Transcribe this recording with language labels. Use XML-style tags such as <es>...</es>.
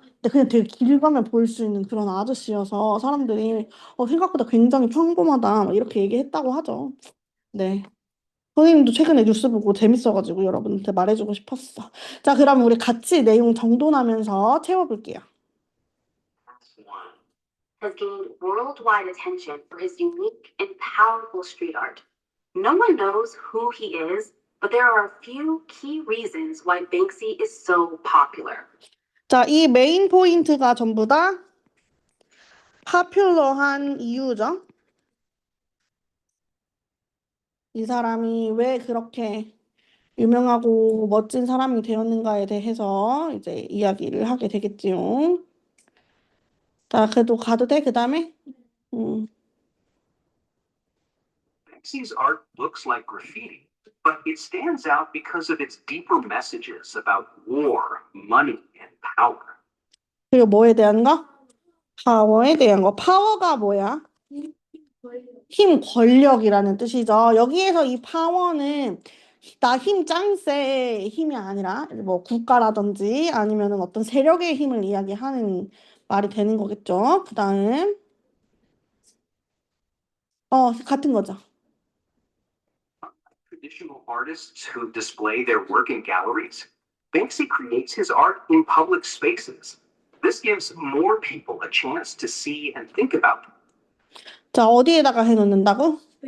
<ko>근데 그냥 되게 길 가면 보일 수 있는 그런 아저씨여서 사람들이 생각보다 굉장히 평범하다 막 이렇게 얘기했다고 하죠. 네. 선생님도 최근에 뉴스 보고 재밌어가지고 여러분한테 말해주고 싶었어. 자, 그럼 우리 같이 내용 정돈하면서 채워볼게요.</ko> <en>Has gained worldwide attention for his unique and powerful street art. No one knows who he is, but there are a few key reasons why Banksy is so popular.</en> <ko>자, 이 메인 포인트가 전부 다 파퓰러한 이유죠. 이 사람이 왜 그렇게 유명하고 멋진 사람이 되었는가에 대해서 이제 이야기를 하게 되겠지요. 자, 그래도 가도 돼? 그 다음에?</ko> <en>Banksy's art looks like graffiti, but it stands out because of its deeper messages about war, money, and power.</en> <ko>그리고 뭐에 대한 거? 파워에 대한 거. 파워가 뭐야? 힘, 권력이라는 뜻이죠. 여기에서 이 파워는 나 힘 짱세의 힘이 아니라 뭐 국가라든지 아니면은 어떤 세력의 힘을 이야기하는 말이 되는 거겠죠. 그 다음 같은 거죠.</ko> <en>Traditional artists who display their work in galleries, Banksy creates his art in public spaces. This gives more people a chance to see and think about it.</en> <ko>자, 어디에다가 해놓는다고?</ko>